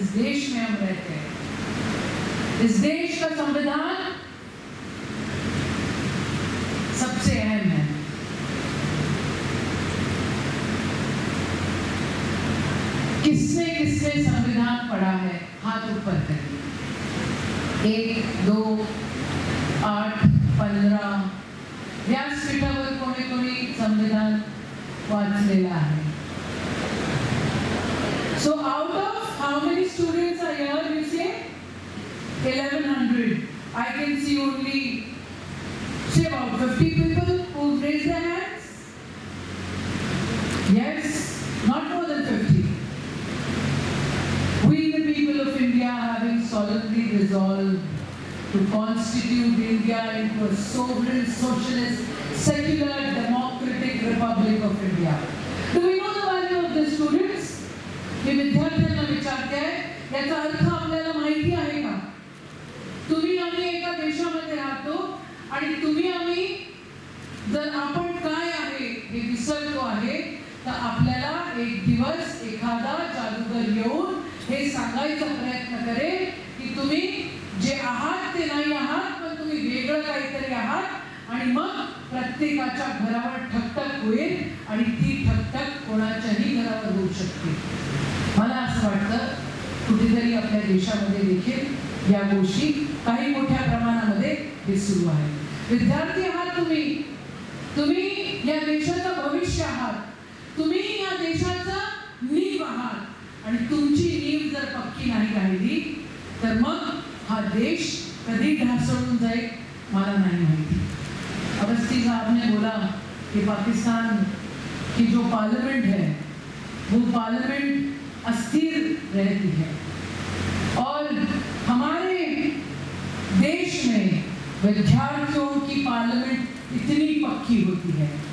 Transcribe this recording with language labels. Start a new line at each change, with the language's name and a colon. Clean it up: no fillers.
Hindi: इस देश में हम रहते हैं, इस देश का संविधान सबसे अहम है। किसने किसने संविधान पढ़ा है? हाथ ऊपर करिए।
Marathi: 1, 2, 8, 15 व्यासपीठावर कोणी कोणी संविधान वाचलेलं आहे.
English: So out of how many students are here, you say? 1100. I can see only, say, about 50 people who raise their hands. Yes, not more than 50. We, the people of India, having solemnly resolved to constitute India into a sovereign, socialist, secular, democratic republic of India. Do we know the value of the students?
Marathi: हे विद्यार्थ्यांना विचारते आहे, याचा अर्थ आपल्याला माहिती आहे का? तुम्ही आम्ही एका देशामध्ये राहतो, आणि तुम्ही आम्ही जर आपण काय आहे हे विसरतो आहे, तर आपल्याला एक दिवस एखादा जादूगर येऊन हे सांगायचा प्रयत्न करेल की तुम्ही जे आहात ते नाही आहात, पण तुम्ही वेगळं काहीतरी आहात, आणि मग प्रत्येकाच्या घरावर ठकठक होईल, आणि ती ठकठक कोणाच्याही घरावर होऊ शकते. मला असं वाटतं कुठेतरी आपल्या देशामध्ये देखील या गोष्टी काही मोठ्या प्रमाणामध्ये हे सुरू आहे. विद्यार्थी आहात तुम्ही, तुम्ही या देशाचं भविष्य आहात, तुम्ही या देशाचा नीव आहात आणि तुमची नीव जर पक्की नाही राहिली तर मग हा देश कधी ढासळून जाईल मला नहीं माहिती।
Hindi: अवस्थी साहब ने बोला कि पाकिस्तान की जो पार्लियामेंट है वो पार्लियामेंट अस्थिर रहती है और हमारे देश में विद्यार्थियों की पार्लियामेंट इतनी पक्की होती है।